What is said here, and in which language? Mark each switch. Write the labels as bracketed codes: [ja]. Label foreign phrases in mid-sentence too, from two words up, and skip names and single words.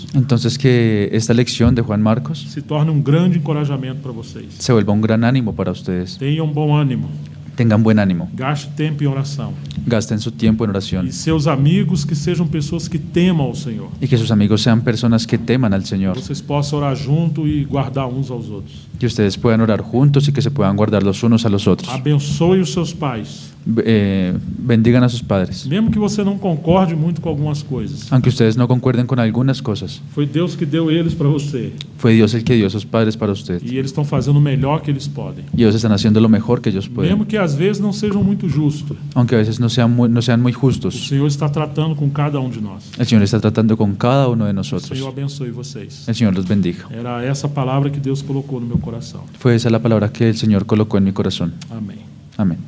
[es] Entonces que esta lección de Juan Marcos [pt] se torne um grande encorajamento para vocês. [es] se vuelva un gran ánimo para ustedes. [pt] Tenham bom ânimo, [es] Tengan buen ánimo, [pt] gaste tempo em oração. [es] gasten su tiempo en [pt] E [es] oración [pt] seus amigos que sejam pessoas que temam ao Senhor. [es] y que sus amigos sean personas que teman al Señor, [pt] Vocês possam orar junto e guardar uns aos outros. [es] que ustedes puedan orar juntos y que se puedan guardar los unos a los otros. [pt] Abençoe os seus pais. [es] Bendigan a sus padres, [pt] Mesmo que você não concorde muito com algumas coisas, [es] aunque ustedes no concuerden con algunas cosas. [pt] foi Deus que deu eles para você. [es] Fue Dios el que dio a sus padres para usted [pt] E eles estão fazendo o melhor que eles podem. [es] y ellos están haciendo lo mejor que ellos pueden, [pt] Mesmo que às vezes não sejam muito justos, [es] aunque a veces no sean muy [pt] o [es] justos. [pt] Senhor está tratando com cada um de nós. [es] El Señor está tratando con cada uno de [pt] O [es] nosotros. [pt] Senhor abençoe vocês. [es] El Señor los bendiga. [pt] Era essa palavra que Deus colocou no meu coração. [es] Fue esa la palabra que el Señor colocó en mi corazón. [pt] Amém. [es] Amén.